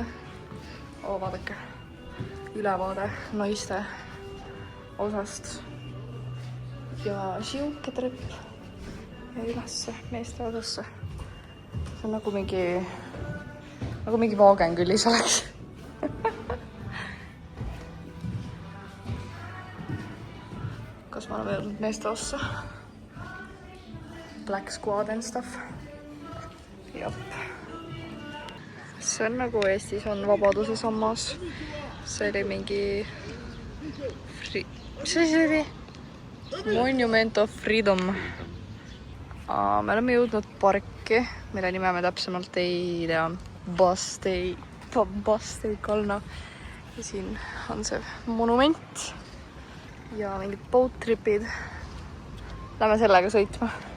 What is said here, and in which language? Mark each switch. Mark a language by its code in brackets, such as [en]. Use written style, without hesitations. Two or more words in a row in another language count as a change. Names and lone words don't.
[et] Vaadake, ülevaade naiste osast ja siuke trepp ja ülesse meeste osasse. See on nagu mingi Vaagengülis oleks. Kas ma olen jõudnud meeste ossa? [en] Black Squad and stuff. [et] Jop. See on nagu Eestis on Vabaduse sammas. See oli mingi... Mis see oli? [en] Monument of Freedom. [et] Me oleme jõudnud parki, mille nime me täpsemalt ei tea. Bastei Kalna. Ja siin on see monument. Ja mingid boat tripid. Lähme sellega sõitma.